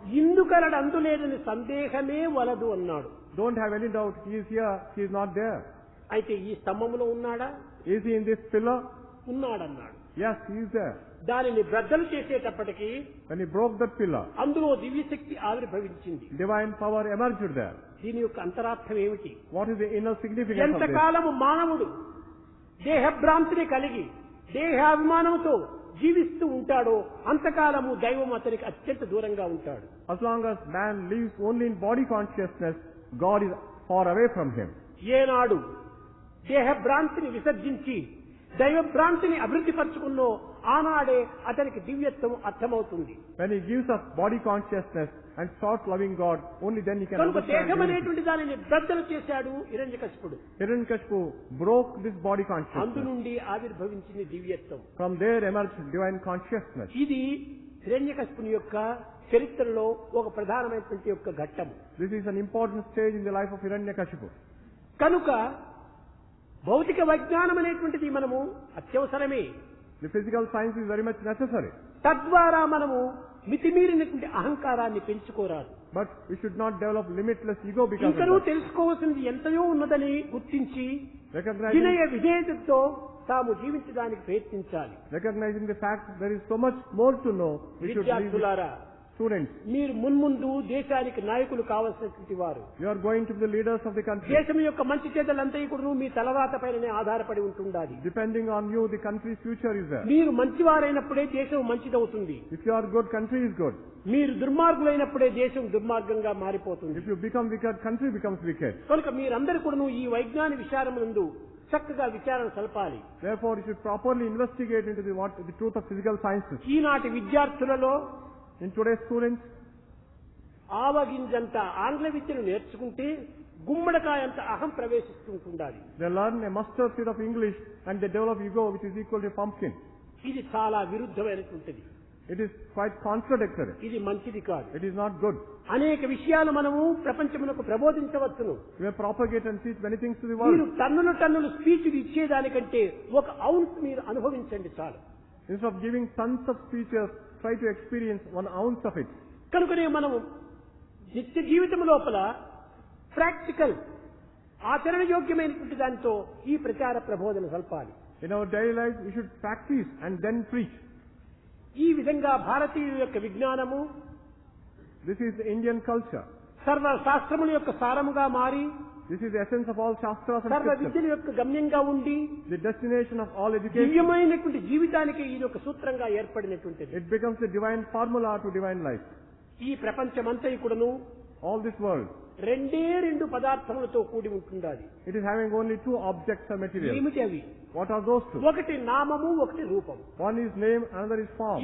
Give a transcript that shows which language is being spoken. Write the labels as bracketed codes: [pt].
[te] ఇందుకలడు అందులేదని సందేహమే వలదు అన్నాడు. [en] Don't have any doubt, he is here, he is not there. [te] అయితే ఈ స్తంభములో ఉన్నాడా? [en] Is he in this pillar? [te] ఉన్నాడన్నాడు. [en] Yes, he is there. [te] దానిని బ్రద్దలు చేసేటప్పటికి [en] When he broke that pillar, [te] అందులో దివ్యశక్తి ఆవిర్భవించింది. [en] divine power emerged there. [te] దీని యొక్క అంతరార్థం ఏమిటి? [en] What is the inner significance of this? [te] ఎంతకాలము మానవుడు దేహభ్రాంతిని కలిగి దేహాభిమానంతో జీవిస్తూ ఉంటాడో అంతకాలము దైవం అతనికి అత్యంత దూరంగా ఉంటాడు. [en] As long as man lives only in body consciousness, God is far away from him. [te] ఏనాడు దేహభ్రాంతిని విసర్జించి దైవభ్రాంతిని అభివృద్ధి పరుచుకున్నో ఆనాడే అతనికి దివ్యత్వం అర్థమవుతుంది. [en] When he gives up body consciousness and starts loving God, only then he can [te] కనుక [en] understand [te] దేహం [en] divinity. [te] అనేటువంటి దానిని బ్రద్దలు చేశాడు హిరణ్యకశిపుడు. [en] Hiranyakashipu broke this body [te] అందు [en] consciousness. [te] నుండి ఆవిర్భవించింది దివ్యత్వం. [en] From there emerged divine consciousness. [te] ఇది హిరణ్యకశిపుని యొక్క చరిత్రలో ఒక ప్రధానమైనటువంటి యొక్క ఘట్టం. [en] This is an important stage in the life of Hiranyakashipu. [te] కనుక భౌతిక విజ్ఞానం అనేటువంటిది మనము అత్యవసరమే. [en] The physical science is very much necessary. [te] తద్వారా మనము మితిమీరినటువంటి అహంకారాన్ని పెంచుకోరాదు. [en] But we should not develop limitless ego because of [te] ఇంకనూ [en] that. [te] తెలుసుకోవాల్సింది ఎంతయో ఉన్నదని గుర్తించి వినయ [en] Recognizing, [te] విధేయతతో తాము జీవించడానికి ప్రయత్నించాలి. [en] recognizing the fact there is so much more to know, we should leave the [te] విద్యార్థులారా, [en] students. [te] మీరు మున్ముందు దేశానికి నాయకులు కావాల్సినటువంటి వారు. [en] You are going to be the leaders of the country. [te] దేశం యొక్క మంచి చేతలంతా కూడా మీ తలవాత పైననే ఆధారపడి ఉంటుండాలి. [en] Depending on you, the country's future is there. [te] మీరు మంచివారైనప్పుడే దేశం మంచిదవుతుంది. [en] If you are good, country is good. [te] మీరు దుర్మార్గులైనప్పుడే దేశం దుర్మార్గంగా మారిపోతుంది. [en] If you become wicked, country becomes wicked. [te] కనుక మీరందరూ కూడా ఈ వైజ్ఞాన విచారమునందు చక్కగా విచారణ సలపాలి. [en] Therefore, you should properly investigate into the truth of physical sciences. [te] ఈనాటి విద్యార్థులలో [en] In today's students, [te] ఆవగింజంత ఆంగ్ల విద్యను నేర్చుకుంటే గుమ్మడికాయంత అహం ప్రవేశిస్తుంటుండాలి. [en] they learn a mustard seed of English and they develop ego which is equal to a pumpkin. [te] ఇది చాలా విరుద్ధమైనటువంటిది. [en] It is quite contradictory. [te] ఇది మంచిది కాదు. [en] It is not good. [te] అనేక విషయాలు మనము ప్రపంచమునకు ప్రబోధించవచ్చును. [en] We may propagate and teach many things to the [te] మీరు [en] world. [te] టన్నులు స్పీచ్లు ఇచ్చేదానికంటే ఒక ఔన్స్ మీరు అనుభవించండి చాలు. [en] Instead of giving tons of speeches, try to experience 1 ounce of it. [te] కనుకనే మనము నిత్య జీవితం లోపల ప్రాక్టికల్ ఆచరణ యోగ్యమైనటువంటి దానితో ఈ ప్రచార ప్రబోధన సల్పాలి. [en] In our daily life, we should practice and then preach. [te] ఈ విధంగా భారతీయుల యొక్క విజ్ఞానము [en] This is the Indian culture. [te] సర్వ శాస్త్రముల యొక్క సారముగా మారి [en] This is the essence of all shastras and [te] సర్వ [en] scriptures. [te] విద్యల యొక్క గమ్యంగా ఉండి [en] The destination of all education. [te] దివ్యమైనటువంటి జీవితానికి ఇది ఒక సూత్రంగా ఏర్పడినటువంటిది. [en] It becomes the divine formula to divine life. [te] ఈ ప్రపంచమంతా కూడాను [en] All this world, [te] రెండు పదార్థములతో కూడి ఉంటుండాలి. [en] it is having only 2 objects or material. [te] ఏమిటి అవి? [en] What are those 2? [te] ఒకటి నామము, ఒకటి రూపం. [en] One is name, another is form.